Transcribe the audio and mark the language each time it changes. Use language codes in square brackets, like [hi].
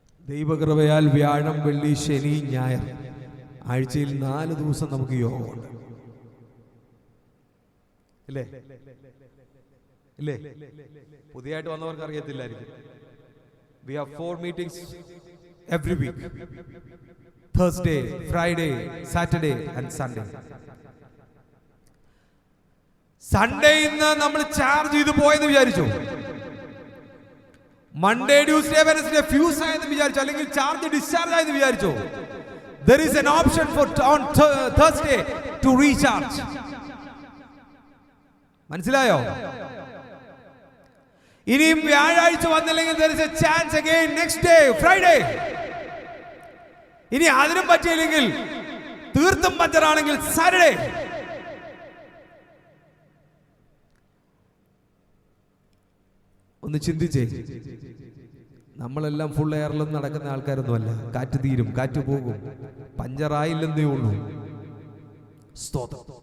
[ml] ദൈവകൃപയാൽ വ്യാഴം, വെള്ളി, ശനി, ഞായർ, ആഴ്ചയിൽ 4 ദിവസം നമുക്ക് യോഗമുണ്ട്, ഇല്ലേ? ഇല്ലേ? പുതിയതായിട്ട് വന്നവർക്ക് അറിയത്തില്ലായിരിക്കും. [en] We have 4 meetings every week. Thursday, Friday, Saturday and Sunday. [ml] Sunday ഇന്ന് നമ്മൾ ചാർജ് ചെയ്ത് പോയെന്ന് വിചാരിച്ചു. മൺഡേ, ട്യൂസ്ഡേ, വെനസ്ഡേ ഫ്യൂസ് ആയെന്ന് വിചാരിച്ചു, അല്ലെങ്കിൽ ചാർജ് ഡിസ്ചാർജ് ആയെന്ന് വിചാരിച്ചു. [en] There is an option for on Thursday to recharge. [ml] മനസ്സിലായോ? ഇനിയും വ്യാഴാഴ്ച വന്നില്ലെങ്കിൽ [en] there is a chance again next day, Friday. [ml] ഇനി അതിനും പറ്റിയില്ലെങ്കിൽ, തീർത്തും പഞ്ചറാണെങ്കിൽ സാറ്റർഡേ. ഒന്ന് ചിന്തിച്ചേ, നമ്മളെല്ലാം ഫുൾ എയറിലും നടക്കുന്ന ആൾക്കാരൊന്നുമല്ല. കാറ്റ് തീരും, കാറ്റ് പോകും, പഞ്ചറായില്ലെന്നേ ഉള്ളൂ. സ്തോത്രം.